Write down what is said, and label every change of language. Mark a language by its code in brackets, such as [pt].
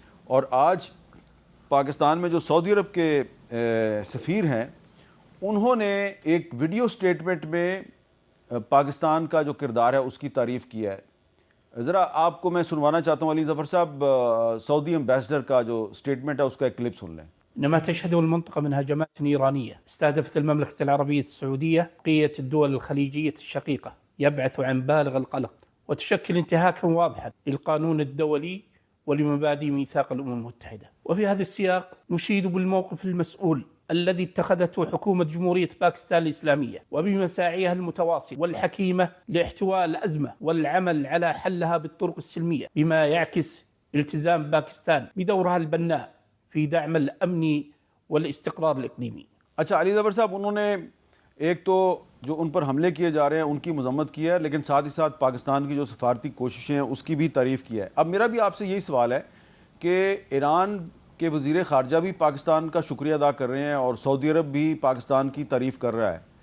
[ur] اور آج پاکستان میں جو سعودی عرب کے سفیر ہیں، انہوں نے ایک ویڈیو سٹیٹمنٹ میں پاکستان کا جو کردار ہے اس کی تعریف کیا ہے. ذرا آپ کو میں سنوانا چاہتا ہوں علی ظفر صاحب، سعودی امبیسڈر کا جو سٹیٹمنٹ ہے اس کا ایک کلپ سن لیں. [ar] إنما تشهده المنطقة من هجمات نيرانية استهدفت المملكة العربية السعودية بقية الدول الخليجية الشقيقة يبعث عن بالغ القلق وتشكل انتهاكا واضحا للقانون الدولي ولمبادئ ميثاق الأمم المتحدة. وفي هذا السياق نشيد بالموقف المسؤول الذي اتخذته حكومة جمهورية باكستان الإسلامية وبمساعيها المتواصلة والحكيمة لاحتواء الأزمة والعمل على حلها بالطرق السلمية، بما يعكس التزام باكستان بدورها البناء في دعم الأمن والاستقرار الإقليمي. [ur] اچھا علی ظفر صاحب، انہوں نے ایک تو جو ان پر حملے کیے جا رہے ہیں ان کی مذمت کی ہے، لیکن ساتھ ہی ساتھ پاکستان کی جو سفارتی کوششیں ہیں اس کی بھی تعریف کی ہے. اب میرا بھی آپ سے یہی سوال ہے کہ ایران کے وزیر خارجہ بھی پاکستان کا شکریہ ادا کر رہے ہیں اور سعودی عرب بھی پاکستان کی تعریف کر رہا ہے.